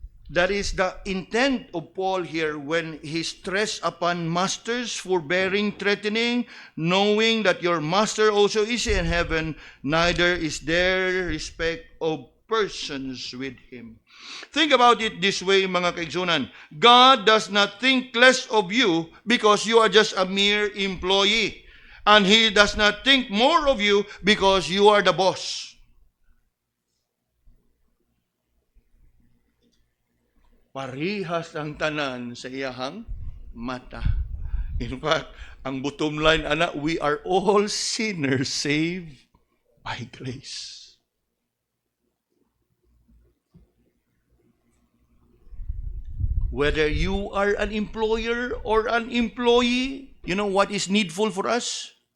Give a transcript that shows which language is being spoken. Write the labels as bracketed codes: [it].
[en] That is the intent of Paul here when he stressed upon masters, forbearing, threatening, knowing that your master also is in heaven, neither is there respect of persons with him. Think about it this way, [ceb] mga kaigsunan. [en] God does not think less of you because you are just a mere employee. And He does not think more of you because you are the boss. [ceb] Parihas ang tanan sa iyahang mata. [en] In fact, ang bottom line, anak, we are all sinners saved by grace. Whether you are an employer or an employee, you know what is needful for us?